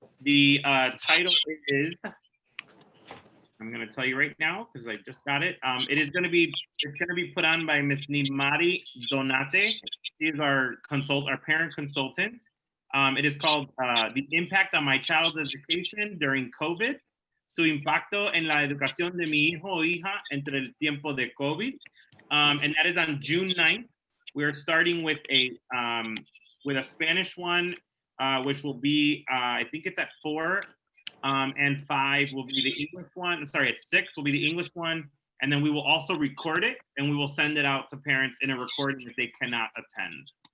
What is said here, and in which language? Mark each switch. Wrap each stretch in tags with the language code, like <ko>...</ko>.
<en>The title is, I'm going to tell you right now because I just got it. It's going to be put on by Miss Nimari Donate. She is our parent consultant. It is called The Impact on My Child's Education During COVID.</en> <es>Su impacto en la educación de mi hijo o hija entre el tiempo de COVID.</es> <en>And that is on June 9th. We're starting with a Spanish one, which will be, I think it's at 4. And 5 will be the English one. I'm sorry, at 6 will be the English one. And then we will also record it and we will send it out to parents in a recording if they cannot attend.</en>